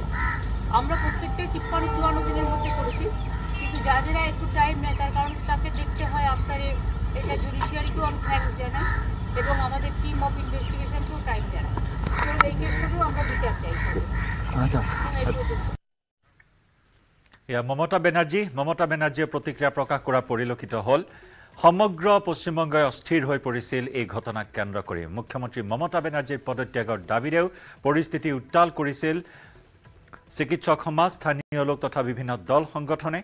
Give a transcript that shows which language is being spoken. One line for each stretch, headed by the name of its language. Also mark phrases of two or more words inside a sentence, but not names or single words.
Bangla: আমরা প্রত্যেকটাই ৫৪ দিনের মধ্যে করেছি, কিন্তু জাজেরা একটু টাইম নেয়, তার কারণ তাকে দেখতে হয় আফটারে। এটা জুডিশিয়ারিকেও আমি থ্যাঙ্কস জানাই এবং আমাদের
English: team of investigationকেও
Bangla: টাইম জানাই। তো এই কেসটাকেও আমরা বিচার চাই।
Assamese: মমতা বেনাৰ্জীয়ে প্ৰতিক্ৰিয়া প্ৰকাশ কৰা পৰিলক্ষিত হ'ল। সমগ্ৰ পশ্চিমবংগই অস্থিৰ হৈ পৰিছিল এই ঘটনাক কেন্দ্ৰ কৰি। মুখ্যমন্ত্ৰী মমতা বেনাৰ্জীৰ পদত্যাগৰ দাবীৰেও পৰিস্থিতি উত্তাল কৰিছিল চিকিৎসক সমাজ, স্থানীয় লোক তথা বিভিন্ন দল সংগঠনে।